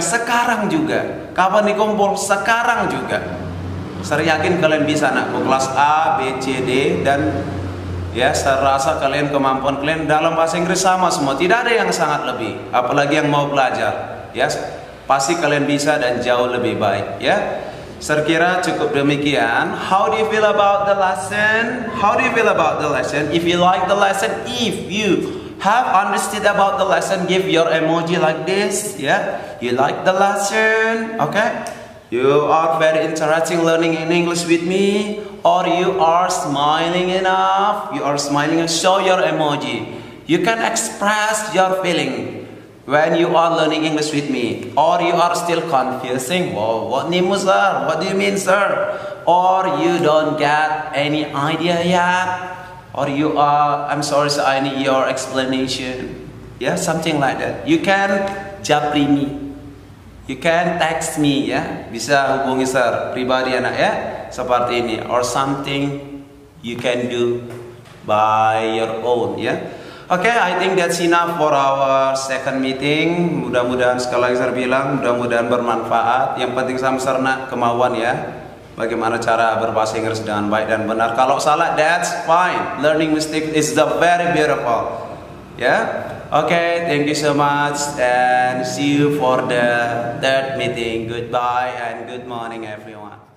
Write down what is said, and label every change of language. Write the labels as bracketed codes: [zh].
[id] Sekarang juga. Kapan dikumpul? Sekarang juga. Saya yakin kalian bisa nakku kelas A, B, C, D dan ya, saya rasa kalian kemampuan kalian dalam bahasa Inggris sama semua. Tidak ada yang sangat lebih. Apalagi yang mau belajar. Ya, pasti kalian bisa dan jauh lebih baik. Ya, saya kira cukup demikian. [en] How do you feel about the lesson? How do you feel about the lesson? If you like the lesson, if you have understood about the lesson, give your emoji like this. Yeah, you like the lesson? Okay. You are very interesting learning in English with me, or you are smiling enough. You are smiling and show your emoji. You can express your feeling when you are learning English with me, or you are still confusing. Wow, what name was sir? What do you mean, sir? Or you don't get any idea yet, or you are, I'm sorry, sir, I need your explanation. Yeah, something like that. You can japri me. You can text me ya, [id] bisa hubungi Sir pribadi anak ya, seperti ini, [en] or something you can do by your own ya. Okay, I think that's enough for our second meeting. [id] Mudah-mudahan sekali lagi saya bilang, mudah-mudahan bermanfaat. Yang penting sama serna kemauan ya, bagaimana cara berbahasa Inggris dengan baik dan benar. Kalau salah, [en] that's fine. Learning mistake is the very beautiful. Yeah. Okay, thank you so much and see you for the third meeting. Goodbye and good morning everyone.